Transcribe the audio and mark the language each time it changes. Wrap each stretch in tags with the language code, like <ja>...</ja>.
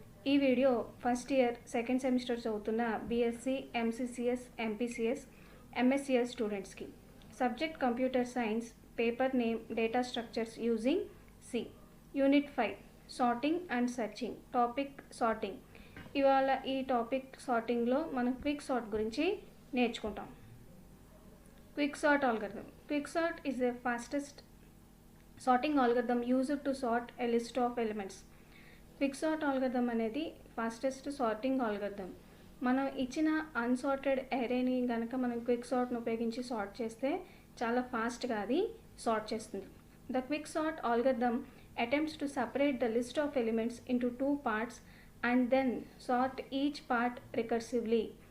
<te>ఈ video first year second semester చదువుతున్న BSc, MCCS, MPCS, MSCS స్టూడెంట్స్కి subject computer science, paper name data structures using C, unit 5 sorting and searching, topic sorting. ఇవాళ ఈ topic సార్టింగ్లో మనం quick sort గురించి నేర్చుకుంటాం. Quick sort algorithm.</te> <en>Quick sort is the fastest sorting algorithm used to sort a list of elements.</en> <te>Quick sort algorithm అనేది fastest sorting algorithm. మనం ఇచ్చిన unsorted అరేని కనుక మనం క్విక్ సార్ట్ను ఉపయోగించి సార్ట్ చేస్తే చాలా ఫాస్ట్గా అది సార్ట్ చేస్తుంది.</te> <en>The quick sort algorithm attempts to separate the list of elements into 2 parts and then sort each part recursively.</en>